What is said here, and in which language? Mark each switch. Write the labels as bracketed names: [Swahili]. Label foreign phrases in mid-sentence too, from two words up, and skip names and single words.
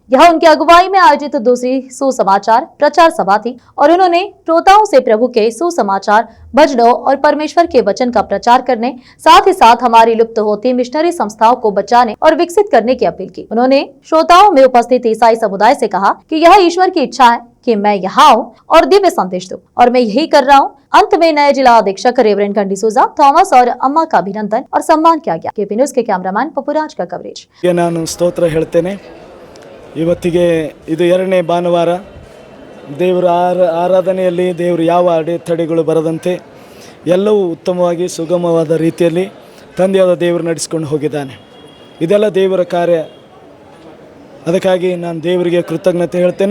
[Hindi] यह उनकी अगुवाई में आयोजित दूसरी सुसमाचार प्रचार सभा थी और उन्होंने श्रोताओं से प्रभु के सुसमाचार, भजनों और परमेश्वर के वचन का प्रचार करने, साथ ही साथ हमारी लुप्त होती मिशनरी संस्थाओं को बचाने और विकसित करने की अपील की। उन्होंने श्रोताओं में उपस्थित ईसाई समुदाय से कहा कि यह ईश्वर की इच्छा है कि मैं यहाँ आऊं और दिव्य संदेश दूं, और मैं यही कर रहा हूं। अंत में नए जिला अधीक्षक रेवरेंड गन डिसोजा थॉमस और अम्मा का अभिनंदन और सम्मान किया गया। केपी न्यूज़ के कैमरामैन पपुराज का कवरेज। [Kannada] ನಾನು ಸ್ತೋತ್ರ ಹೇಳ್ತೇನೆ। ಇವತ್ತಿಗೆ ಇದು ಎರಡನೇ ಭಾನುವಾರ, ದೇವರ ಆರಾಧನೆಯಲ್ಲಿ ದೇವರು ಯಾವ ಅಡೆತಡೆಗಳು ಬರದಂತೆ ಎಲ್ಲವೂ ಉತ್ತಮವಾಗಿ ಸುಗಮವಾದ ರೀತಿಯಲ್ಲಿ ತಂದೆಯಾದ ದೇವರು ನಡೆಸಿಕೊಂಡು ಹೋಗಿದ್ದಾನೆ। ಇದೆಲ್ಲ ದೇವರ ಕಾರ್ಯ, ಅದಕ್ಕಾಗಿ ನಾನು ದೇವರಿಗೆ ಕೃತಜ್ಞತೆ ಹೇಳ್ತೇನೆ।